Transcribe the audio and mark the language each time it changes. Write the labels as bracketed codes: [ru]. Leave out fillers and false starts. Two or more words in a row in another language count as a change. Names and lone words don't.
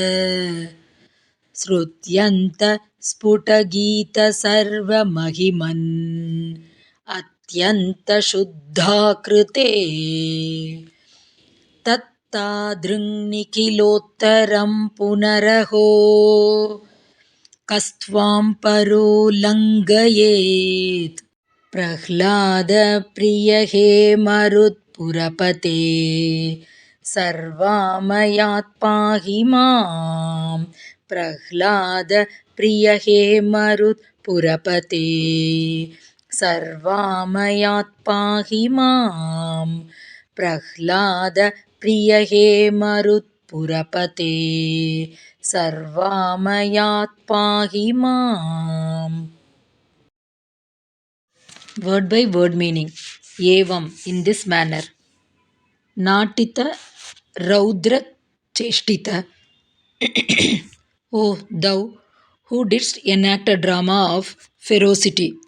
[sa] ಶ್ರುತ್ಯಂತ ಸ್ಫುಟಗೀತ ಸರ್ವಮಹಿಮನ್ ಅತ್ಯಂತ ಶುದ್ಧಾಕೃತೆ ತತ್ತಾದೃಂನಿಖಿಲೋತ್ತರಂ ಪುನರಹೋ ಕಸ್ತ್ವಾಂ ಪರೋ ಲಂಘಯೇತ್ ಪ್ರಹ್ಲಾದ ಪ್ರಿಯ ಹೇ ಮರುತ್ಪುರಪತೆ ಸರ್ವಾಮಯಾತ್ ಪಾಹಿ ಮಾಂ ಪ್ರಹ್ಲಾದ ಪ್ರಿಯ ಹೇ ಮರುತ್ಪುರಪತೆ ಸರ್ವಾಮಯಾತ್ ಪಾಹಿ ಮಾಂ ಪ್ರಹ್ಲಾದ ಪ್ರಿಯ ಹೇ ಮರುತ್ಪುರಪತೆ ಸರ್ವಾಮಯಾತ್ ಪಾಹಿ ಮಾಂ. [en] Word by word meaning. Evam, in this manner. [sa] नटित रौद्र चेष्टित. [en] O thou who didst enact a drama of ferocity.